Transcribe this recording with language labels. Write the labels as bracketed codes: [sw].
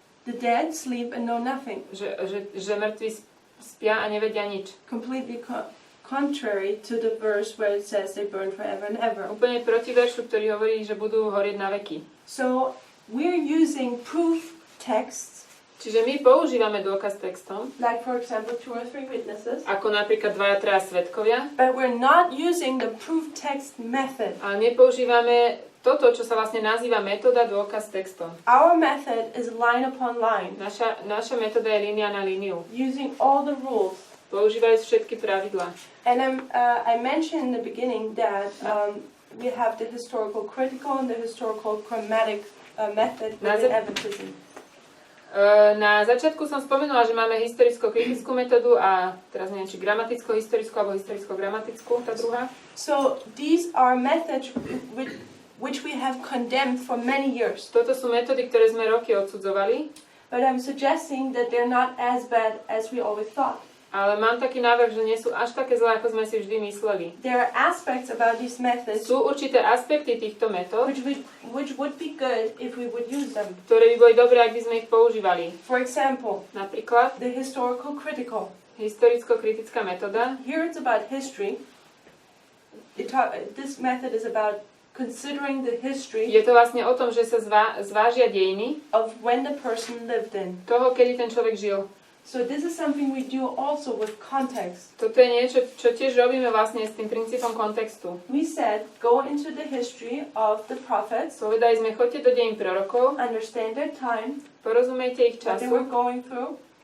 [en] The dead sleep and know nothing. [sk] Že mŕtvi spia a nevedia nič. [en] Completely contrary to the verse where it says they burn forever and ever. [sk] Úplne proti veršu, ktorý hovorí, že budú horieť na veky. [en] So we're using proof texts. [sk] Čiže my používame dôkaz textom. [en] Like for example 2 or 3 witnesses. [sk] Ako napríklad 2-3 svedkovia. [en] But we're not using the proof text method. [sk] Ale nepoužívame toto, čo sa vlastne nazýva metóda dôkaz textom. [en] Our method is line upon line. [sk] Naša metóda je línia na líniu. [en] Using all the rules. [sk] Používajúc všetky pravidlá. [en] And I mentioned in the beginning that we have the historical critical and the historical grammatic method within Adventism. [sk] Na začiatku som spomenula, že máme historicko-kritickú metódu a teraz neviem, či gramaticko-historickú alebo historicko-gramatickú, tá druhá. [en] So these are methods which we have condemned for many years. [sk] Toto sú metódy, ktoré sme roky odsudzovali. [en] But I'm suggesting that they're not as bad as we always thought. [sk] Ale mám taký návrh, že nie sú až také zlé, ako sme si vždy mysleli. [en] There are aspects about these methods. [sk] Sú určité aspekty týchto metód, [en] which would be good if we would use them. [sk] Ktoré by boli dobré, ak by sme ich používali. [en] For example, [sk] napríklad [en] the historical critical. [sk] Historicko-kritická metóda. [en] Here it's about history. This method is about considering the history. [sk] Je to vlastne o tom, že sa zvážia dejiny [en] of when the person lived in. [sk] Toho, kedy ten človek žil. [en] So this is something we do also with context. [sk] Toto je niečo, čo tiež robíme vlastne s tým princípom kontextu. [en] We said, go into the history of the prophets. [sk] Povedali sme, choďte do dejín prorokov. [en] Understand their time. [sk] Porozumejte ich času. [en] What they were going through.